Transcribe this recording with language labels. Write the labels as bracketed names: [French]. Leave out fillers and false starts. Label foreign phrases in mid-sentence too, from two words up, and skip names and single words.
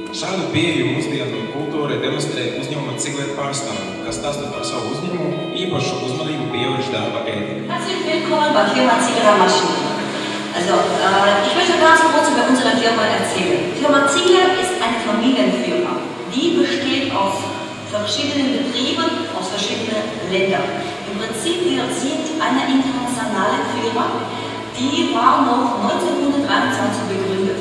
[Latvian] Šādu pieeju mūsdienu kultūrai demonstrē uzņēmuma Ciglēt pārstāvi, kas stāsta par savu uzņēmumu īpašu uzmanību pievērš darba ētika. [German] Herzlich willkommen bei Firma Ziegler Maschinen. Ich möchte ganz kurz über unsere Firma erzählen. Firma Ziegler ist eine Familienfirma. Die besteht aus verschiedenen Betrieben aus verschiedenen Ländern. Im Prinzip, wir sind eine internationale Firma, die war noch 1923 begründet.